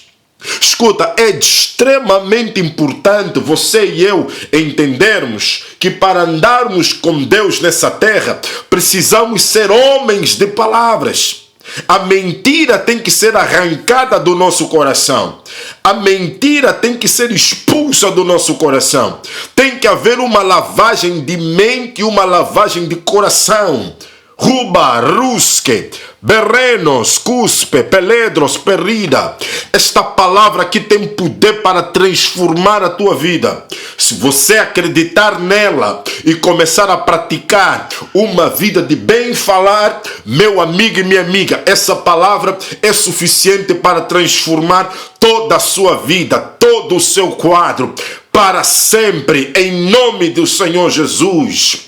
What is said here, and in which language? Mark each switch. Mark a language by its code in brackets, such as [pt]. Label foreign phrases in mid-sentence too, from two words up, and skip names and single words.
[pt] Escuta, é extremamente importante você e eu entendermos que para andarmos com Deus nessa terra, precisamos ser homens de palavras. A mentira tem que ser arrancada do nosso coração. A mentira tem que ser expulsa do nosso coração. Tem que haver uma lavagem de mente e uma lavagem de coração. Ruba, rusque, berrenos, cuspe, peledros, perrida. Esta palavra aqui tem poder para transformar a tua vida. Se você acreditar nela e começar a praticar uma vida de bem falar, meu amigo e minha amiga, essa palavra é suficiente para transformar toda a sua vida, todo o seu quadro, para sempre, em nome do Senhor Jesus.